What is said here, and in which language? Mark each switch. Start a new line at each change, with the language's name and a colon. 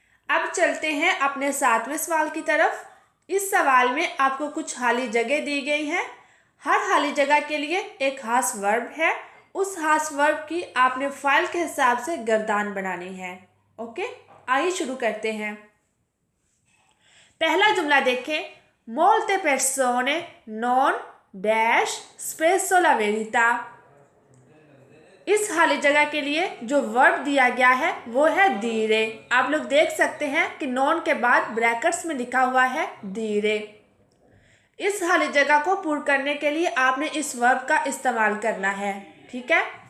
Hindi: अब चलते हैं अपने 7वें सवाल की तरफ। इस सवाल में आपको कुछ खाली जगह दी गई है। हर खाली जगह के लिए एक खास वर्ब है। उस खास वर्ब की आपने फाइल के हिसाब से गर्दान बनानी है। ओके, आइए शुरू करते हैं। पहला जुमला देखें,
Italian: मोlte persone non dash spesso la verità।
Hindi: इस खाली जगह के लिए जो वर्ब दिया गया है वो है दीरे। आप लोग देख सकते हैं कि नॉन के बाद ब्रैकेट्स में लिखा हुआ है दीरे। इस खाली जगह को पूर्ण करने के लिए आपने इस वर्ब का इस्तेमाल करना है, ठीक है।